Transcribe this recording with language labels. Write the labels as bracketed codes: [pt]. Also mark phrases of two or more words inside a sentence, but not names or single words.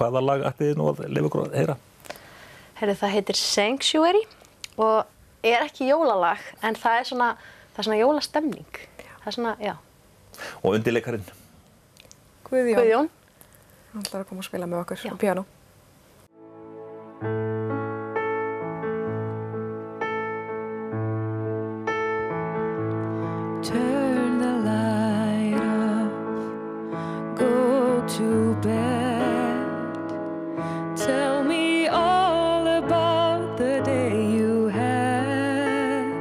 [is] Hvaða lag ætlið þið nú að leyfa ykkur að heyra? Það heitir Sanctuary og ekki jólalag, en það er svona jólastemning. Það er svona, já. Og undirleikarinn? Guðjón. Hann ætlar að koma að spila með okkur á píanó. [en] Turn the light off, go to bed. Tell me all about the day you had.